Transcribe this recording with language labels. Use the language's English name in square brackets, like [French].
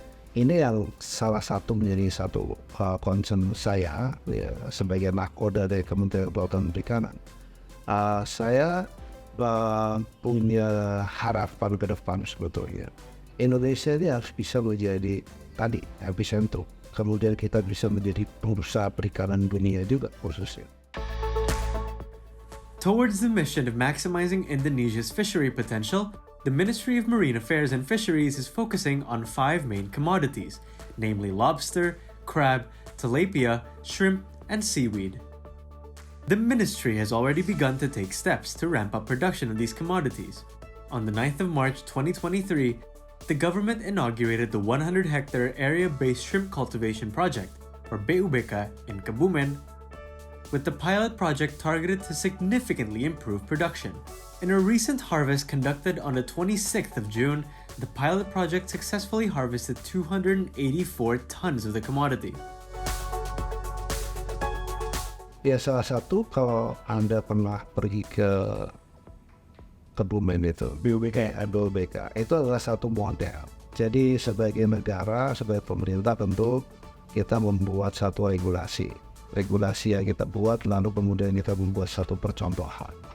[Indonesian] Ini yang salah satu menjadi satu concern saya, ya, sebagai nakoda dari Kementerian Kelautan dan Perikanan. Saya punya harapan ke depan sebetulnya. Indonesia ini harus bisa menjadi tadi epicentrum. Kemudian kita bisa menjadi pengusaha perikanan dunia juga khususnya. [English] Towards the mission of maximizing Indonesia's fishery potential, the Ministry of Marine Affairs and Fisheries is focusing on 5 main commodities, namely lobster, crab, tilapia, shrimp, and seaweed. The ministry has already begun to take steps to ramp up production of these commodities. On the 9th of March 2023, the government inaugurated the 100-hectare area-based shrimp cultivation project, or BUBK, in Kebumen, with the pilot project targeted to significantly improve production. In a recent harvest conducted on the 26th of June, the pilot project successfully harvested 284 tons of the commodity. [Indonesian] Ya, salah satu kalau Anda pernah pergi ke Kebumen itu, BUBK itu adalah satu model. Jadi sebagai negara, sebagai pemerintah tentu kita membuat satu regulasi yang kita buat, lalu kemudian kita membuat satu percontohan.